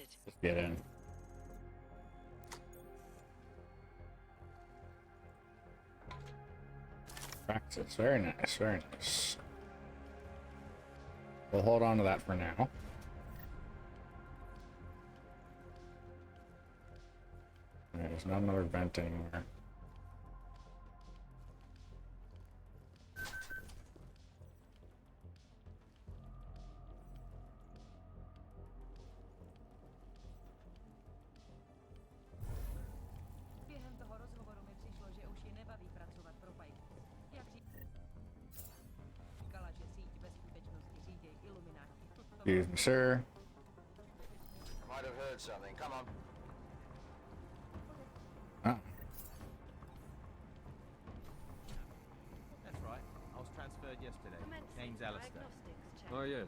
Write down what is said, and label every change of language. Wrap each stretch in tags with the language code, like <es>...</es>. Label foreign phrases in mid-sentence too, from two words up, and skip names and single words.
<en>Just get in. Practice. Very nice, very nice. We'll hold on to that for now. Alright, there's not another vent anywhere.</en> <cs>Během toho rozhovoru mi přišlo, že už je nebaví pracovat pro Pike. Jak říkala, že síť ve skutečnosti řídí Illuminati.</cs> <en>Excuse me, sir. Might have heard something. Come on. Ah. That's right. I was transferred yesterday. Commencing Name's Alistair. diagnostics check. Oh, yes.</en>